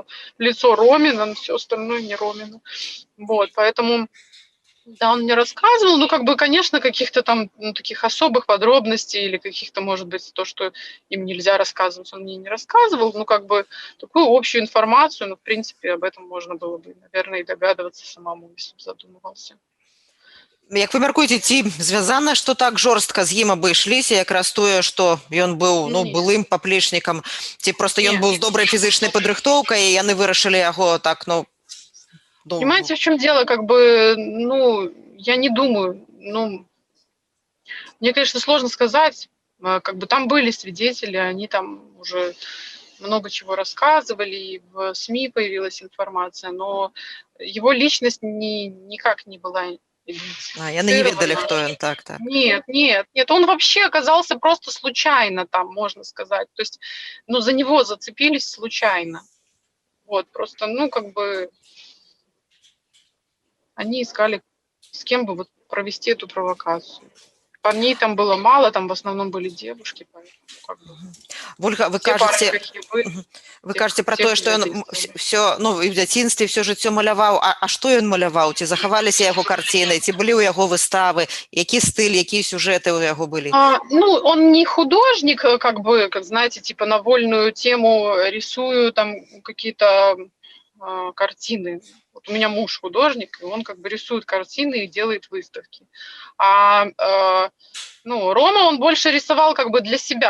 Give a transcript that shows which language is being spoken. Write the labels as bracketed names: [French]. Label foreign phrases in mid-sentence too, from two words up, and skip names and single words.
[Russian] Лицо Ромина, все остальное не Ромина. Вот, поэтому, да, он мне рассказывал, ну, как бы, конечно, каких-то там ну, таких особых подробностей или каких-то, может быть, то, что им нельзя рассказывать, он мне не рассказывал, ну, как бы, такую общую информацию, ну, в принципе, об этом можно было бы, наверное, и догадываться самому, если бы задумывался. [Belarusian] Як вы мяркуеце, ці звязана, што так жорстка з ім абышліся, якраз тое, што ён быў, ну, былым паплечнікам, ці проста ён быў з добрай фізычнай падрыхтоўкай, і яны вырашылі яго так, ну... [Russian] Понимаете, в чем дело, как бы, ну, я не думаю, ну, мне, конечно, сложно сказать, как бы там были свидетели, они там уже много чего рассказывали, и в СМИ появилась информация, но его личность никак не была [Belarusian] Яны не ведалі, [Russian] идентифицирована. [Belarusian] хто ён, так, так. [Russian] Нет, он вообще оказался просто случайно там, можно сказать. То есть, ну, за него зацепились случайно. Вот, просто, ну, как бы они искали, с кем бы вот провести эту провокацию. Парней там было мало, там в основном были девушки, поэтому как бы... [Belarusian] Вольга, вы кажаце пра тое, што ён все, ну, і ў дзяцінстве все жыццё маляваў, а што ён маляваў? Ці захаваліся яго карціны, ці былі ў яго выставы, які стыль, якія сюжэты ў яго былі? [Russian] Ну, он не художник, как бы, как знаете, типа на вольную тему рисую там какие-то картины. Вот у меня муж художник, и он как бы рисует картины и делает выставки. Ну, Рома, он больше рисовал как бы для себя.